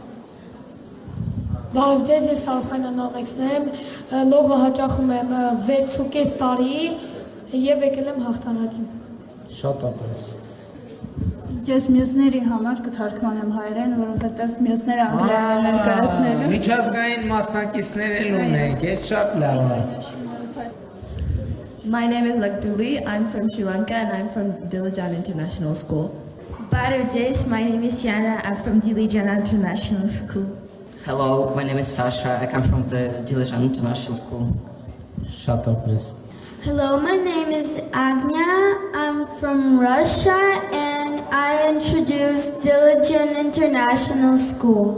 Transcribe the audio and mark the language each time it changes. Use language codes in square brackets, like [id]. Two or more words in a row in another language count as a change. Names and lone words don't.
[hy] Բարև ձեզ, ես Սարխենյան Ալեքսն եմ, լողը հաճախում եմ 6.5 տարի եւ եկել եմ հաղթանակին։ Շատ ապրես։ Ես մյուսների համար կթարգմանեմ հայերեն, որովհետև մյուսները անգլերեն են ներկայացնելու։ Միջազգային մասնակիցներ էլ ունենք, ես շատ լավ է։ [en] My name is Lakduli. I'm from Sri Lanka and I'm from Dilijan International School. [hy] Բարև ձեզ, [en] my name is Yana, I'm from Dilijan International School։ Hello, my name is Sasha. I come from the Dilijan International School. [hy] Շատ ապրես։ [en] Hello, my name is Agnya. I'm from Russia and I introduced Dilijan International School.